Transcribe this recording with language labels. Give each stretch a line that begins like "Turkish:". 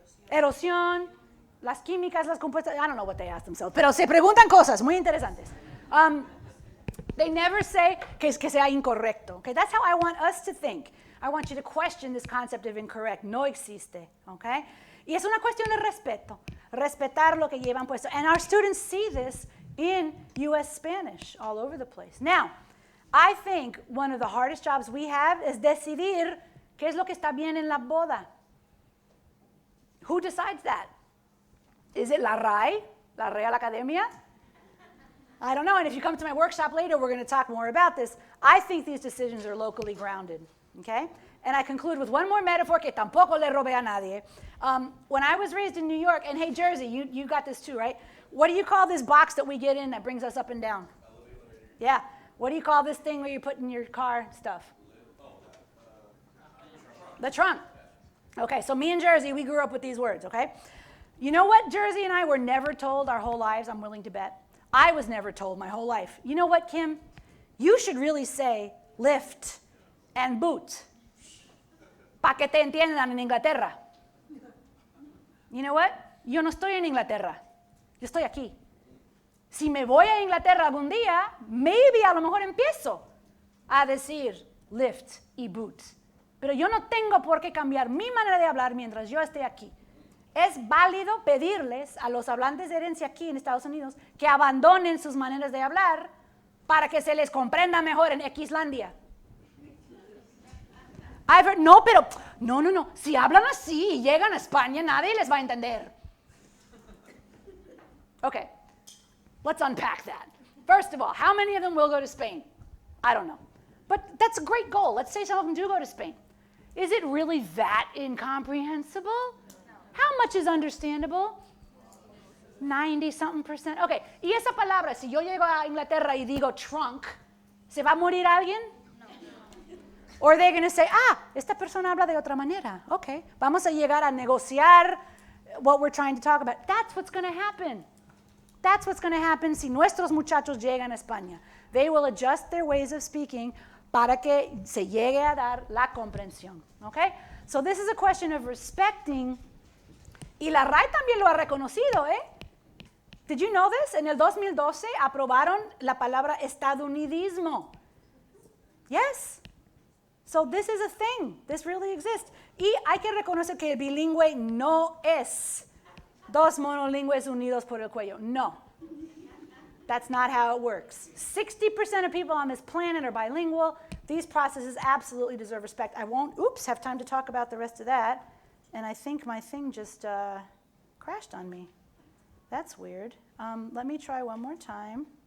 Spanish: Erosión, las químicas, las compuestas.
English: I don't know what they ask themselves,
Spanish: pero se preguntan cosas muy interesantes.
English: They never say
Spanish: que sea incorrecto.
English: Okay, that's how I want us to think. I want you to question this concept of incorrect.
Spanish: No existe. Okay? Y es una cuestión de respeto. Respetar lo que llevan puesto.
English: And our students see this in U.S. Spanish all over the place. Now, I think one of the hardest jobs we have is
Spanish: decidir qué es lo que está bien en la boda.
English: Who decides that? Is it la RAE, la Real Academia? I don't know, and if you come to my workshop later, we're going to talk more about this. I think these decisions are locally grounded, okay? And I conclude with one more metaphor
Spanish: que tampoco le robé a nadie.
English: When I was raised in New York, and hey, Jersey, you got this too, right? What do you call this box that we get in that brings us up and down? Yeah. What do you call this thing where you put in your car stuff? The trunk. Okay, so me and Jersey, we grew up with these words, okay? You know what Jersey and I were never told our whole lives, I'm willing to bet? I was never told my whole life. You know what, Kim? You should really say lift and boot.
Spanish: Pa' que te entiendan en Inglaterra.
English: You know what?
Spanish: Yo no estoy en Inglaterra. Yo estoy aquí. Si me voy a Inglaterra algún día, maybe a lo mejor empiezo a decir lift y boot. Pero yo no tengo por qué cambiar mi manera de hablar mientras yo esté aquí. Es válido pedirles a los hablantes de herencia aquí en Estados Unidos que abandonen sus maneras de hablar para que se les comprenda mejor en Xlandia. No, pero, no. Si hablan así y llegan a España, nadie les va a entender.
English: Okay, let's unpack that. First of all, how many of them will go to Spain? I don't know. But that's a great goal. Let's say some of them do go to Spain. Is it really that incomprehensible? How much is understandable? 90-something%.
Spanish: Okay, y esa palabra, si yo llego a Inglaterra y digo trunk, ¿se va a morir alguien?
English: No. Or they're going to say,
Spanish: esta persona habla de otra manera. Okay, vamos a llegar a negociar
English: what we're trying to talk about. That's what's going to happen. That's what's going to happen
Spanish: si nuestros muchachos llegan a España.
English: They will adjust their ways of speaking
Spanish: para que se llegue a dar la comprensión.
English: Okay? So this is a question of respecting.
Spanish: Y la RAE también lo ha reconocido, ¿eh?
English: Did you know this?
Spanish: En el 2012 aprobaron la palabra estadounidismo. Yes.
English: So this is a thing. This really exists.
Spanish: Y hay que reconocer que el bilingüe no es dos monolingües unidos por el cuello.
English: No. That's not how it works. 60% of people on this planet are bilingual. These processes absolutely deserve respect. I won't, have time to talk about the rest of that. And I think my thing just crashed on me. That's weird. Let me try one more time.